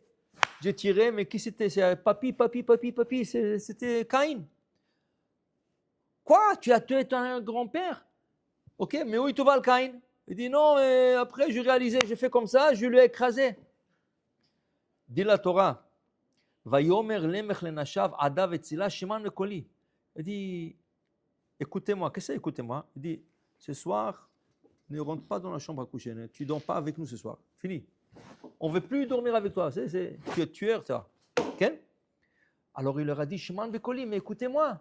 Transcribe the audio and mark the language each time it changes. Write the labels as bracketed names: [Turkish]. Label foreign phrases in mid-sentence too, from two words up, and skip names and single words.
[French] J'ai tiré, mais qui c'était? C'est papi, c'était Cain. Quoi? Tu as tué ton grand-père? Ok, mais où est Tuval Cain? Il dit, non, mais après, j'ai réalisé, j'ai fait comme ça, je l'ai écrasé. Dit la Torah, [Hebrew] ויאמר למך לנשיו עדה וצלה שמען לקולי. [French] Il dit, écoutez-moi, qu'est-ce que c'est écoutez-moi? Il dit, ce soir, ne rentre pas dans la chambre à coucher, tu ne dors pas avec nous ce soir. Fini. On ne veut plus dormir avec toi, tu es tueur, ça. Okay? Alors il leur a dit, [Hebrew] שמען קולי, [French] mais écoutez-moi.